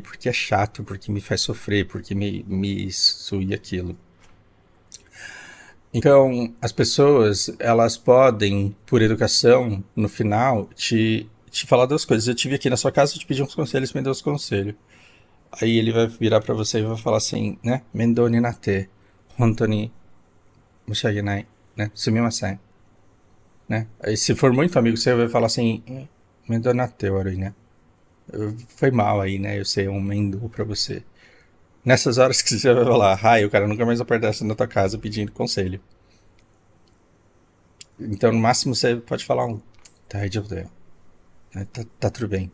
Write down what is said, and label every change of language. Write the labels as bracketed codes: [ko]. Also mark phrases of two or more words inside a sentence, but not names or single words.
[pt] Porque é chato, porque me faz sofrer, porque me sui aquilo. Então, as pessoas, elas podem, por educação, no final, te falar duas coisas. Eu tive aqui na sua casa, eu te pedi uns conselhos, me deu os conselhos. Aí ele vai virar pra você e vai falar assim, né? [ja] Mendo ni natte, honto ni mushiagenai, [pt] né? [ja] Sumimasen. [pt] Né? Aí se for muito amigo, você vai falar assim... [ja] Mendo natte, warui, [pt] né? Foi mal aí, né? Eu sei, um mendo pra você. Nessas horas que você vai falar, o cara nunca mais aparece na tua casa pedindo conselho. Então, no máximo, você pode falar tá tudo bem.